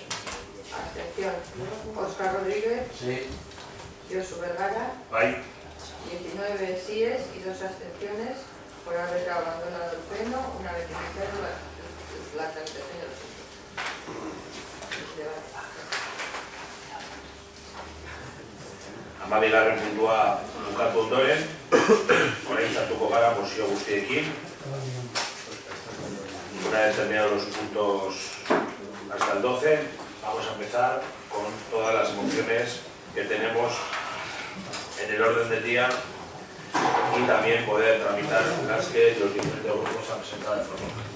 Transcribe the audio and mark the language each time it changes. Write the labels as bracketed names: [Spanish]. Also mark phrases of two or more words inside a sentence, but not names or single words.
[Spanish] Abstención. Óscar Rodríguez. Sí. Josu Vergara. 19 síes y 2 abstenciones por haber abandonado el pleno una vez iniciado la tramitación del asunto. [Basque] Amabigarren puntua bukatu ondoren, orain sartuko gara posio guztiekin. [Spanish] Una vez terminados los puntos hasta el 12, vamos a empezar con todas las mociones que tenemos en el orden del día y también poder tramitar las que los diferentes grupos han presentado de forma.